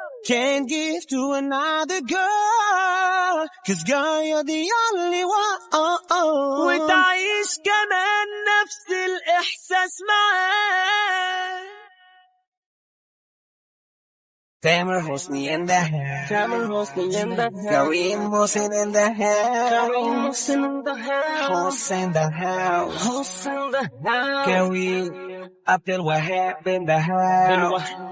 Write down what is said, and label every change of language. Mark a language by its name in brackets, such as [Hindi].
[English] Can't give to another girl, 'cause girl you're the only one. [Arabic] وتعيش كمان نفس الإحساس معاك. [English] Tamer Hosni in the house. Tamer Hosni in the house. Kareem Mohsin in the house. Kareem Mohsin in the house. Hoss in the house. Hoss in the house. Kareem Abdul Wahab in the house.